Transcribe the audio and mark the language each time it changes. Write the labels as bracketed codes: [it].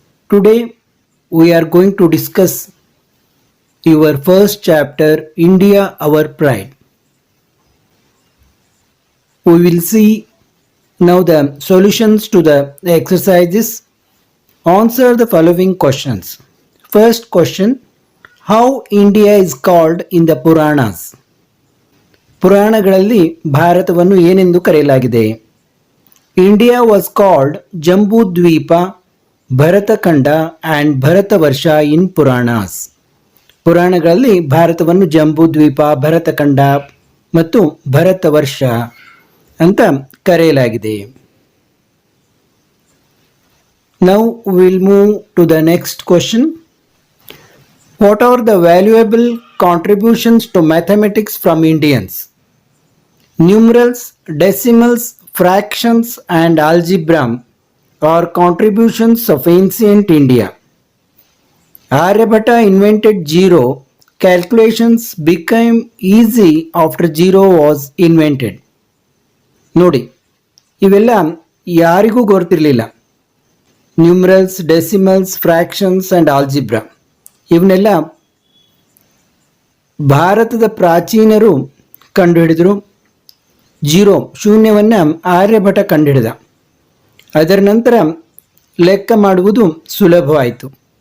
[en] Today we are going to discuss your first chapter, India Our Pride. We will see now the solutions to the exercises. Answer the following questions. First question, how India is called in the Puranas? [kn] ಪುರಾಣಗಳಲ್ಲಿ ಭಾರತವನ್ನು ಏನೆಂದು ಕರೆಯಲಾಗಿದೆ? [en] India was called Jambudvipa, Bharatakhanda and Bharatavarsha in Puranas. [kn] ಪುರಾಣಗಳಲ್ಲಿ ಭಾರತವನ್ನು ಜಂಬೂದ್ವೀಪ, ಭರತಖಂಡ ಮತ್ತು ಭರತವರ್ಷ ಅಂತ ಕರೆಯಲಾಗಿದೆ. [en] Now will move to the next question. What are the valuable contributions to mathematics from Indians? Numerals, decimals, fractions and algebra are contributions of ancient India. Aryabhata invented zero. Calculations became easy after zero was invented. [kn] ನೋಡಿ, ಇವೆಲ್ಲ ಯಾರಿಗೂ ಗೊತ್ತಿರಲಿಲ್ಲ. [en] numerals, decimals, fractions and algebra [kn] ಇವನ್ನೆಲ್ಲ ಭಾರತದ ಪ್ರಾಚೀನರು ಕಂಡುಹಿಡಿದರು. Zero ಶೂನ್ಯವನ್ನು ಆರ್ಯಭಟ ಕಂಡುಹಿಡಿದ. ಅದರ ನಂತರ ಲೆಕ್ಕ ಮಾಡುವುದು ಸುಲಭವಾಯಿತು.